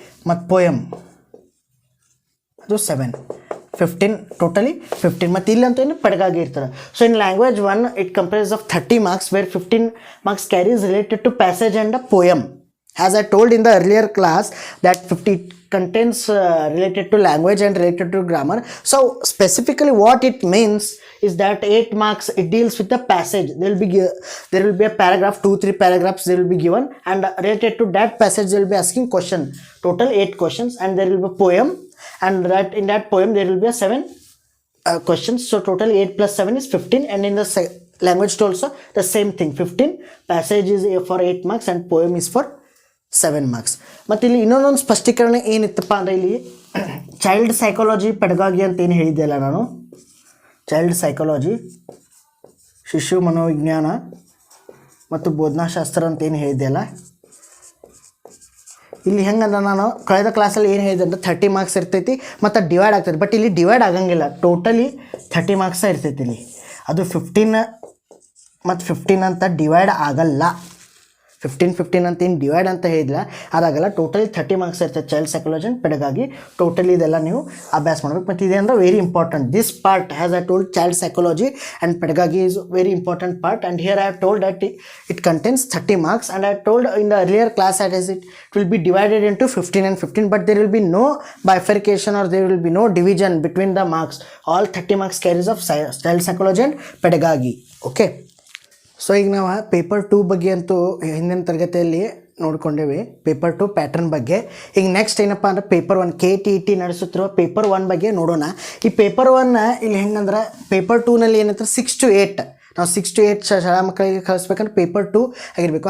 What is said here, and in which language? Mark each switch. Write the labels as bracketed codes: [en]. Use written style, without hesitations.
[kn] ಮತ್ತು ಪೋಯಮ್ ಅದು 7, 15 ಟೋಟಲಿ 15. ಮತ್ತು ಇಲ್ಲಂತೂ ಏನು ಪಡಗಾಗಿ ಇರ್ತದೆ. [en] So in language 1 it comprise of 30 marks where 15 marks carries related to passage and a poem. As I told in the earlier class that 50 contains related to language and related to grammar. So specifically what it means is that 8 marks it deals with the passage. There will be a paragraph, 2-3 paragraphs they will be given, and related to that passage they will be asking question. Total 8 questions, and there will be a poem, and that in that poem there will be a 7 questions. So total 8 plus 7 is 15, and in the language 2 also the same thing. 15 passage is for 8 marks and poem is for 7 marks. [kn] ಮತ್ತು ಇಲ್ಲಿ ಇನ್ನೊಂದೊಂದು ಸ್ಪಷ್ಟೀಕರಣ ಏನಿತ್ತಪ್ಪ ಅಂದರೆ ಇಲ್ಲಿ child psychology ಪೆಡಗಾಗಿ ಅಂತ ಏನು ಹೇಳಿದ್ದೆಲ್ಲ ನಾನು. Child psychology, ಶಿಶು ಮನೋವಿಜ್ಞಾನ ಮತ್ತು ಬೋಧನಾಶಾಸ್ತ್ರ ಅಂತ ಏನು ಹೇಳಿದ್ದೆಲ್ಲ, ಇಲ್ಲಿ ಹೆಂಗಂದ್ರೆ ನಾನು ಕಳೆದ ಕ್ಲಾಸಲ್ಲಿ ಏನು ಹೇಳಿದೆ ಅಂದರೆ 30 ಮಾರ್ಕ್ಸ್ ಇರ್ತೈತಿ ಮತ್ತು ಡಿವೈಡ್ ಆಗ್ತೈತಿ. ಬಟ್ ಇಲ್ಲಿ ಡಿವೈಡ್ ಆಗಂಗಿಲ್ಲ, ಟೋಟಲಿ 30 ಮಾರ್ಕ್ಸ ಇರ್ತೈತಿ ಇಲ್ಲಿ. ಅದು 15 ಮತ್ತು 15 ಅಂತ ಡಿವೈಡ್ ಆಗಲ್ಲ. 15 ಅಂತ ಏನು ಡಿವೈಡ್ ಅಂತ ಹೇಳಿಲ್ಲ, ಅದಾಗಲ್ಲ. ಟೋಟಲಿ 30 ಮಾರ್ಕ್ಸ್ ಇರ್ತದೆ ಚೈಲ್ಡ್ ಸೈಕಾಲಜಿ ಆ್ಯಂಡ್ ಪೆಡಗಾಗಿ. ಟೋಟಲಿ ಇದೆಲ್ಲ ನೀವು ಅಭ್ಯಾಸ ಮಾಡಬೇಕು. ಮತ್ತು ಇದೇನಂದ್ರೆ very important. [en] This part has I told child psychology and pedagogy is very important part, and here I have told that it contains 30 marks, and I told in the earlier class that is it will be divided into 15 and 15, but there will be no bifurcation or there will be no division between the marks. All 30 marks carries of child psychology and pedagogy. [kn] Okay, so ಈಗ ನಾವು paper 2 ಬಗ್ಗೆ ಅಂತೂ ಹಿಂದಿನ ತರಗತಿಯಲ್ಲಿ ನೋಡ್ಕೊಂಡೇವೆ, paper 2 pattern ಬಗ್ಗೆ. ಈಗ next ಏನಪ್ಪ ಅಂದ್ರೆ ಪೇಪರ್ 1 KTET ನಡೆಸುತ್ತಿರುವ ಪೇಪರ್ 1 ಬಗ್ಗೆ ನೋಡೋಣ. ಈ ಪೇಪರ್ 1 ಇಲ್ಲಿ ಹೆಂಗಂದ್ರೆ ಪೇಪರ್ 2ನಲ್ಲಿ ಏನಂದ್ರೆ 6 to 8 ನಾವು 6 to 8 ಶಾಲಾ ಮಕ್ಕಳಿಗೆ ಕಳಿಸ್ಬೇಕಂದ್ರೆ ಪೇಪರ್ 2 ಆಗಿರಬೇಕು.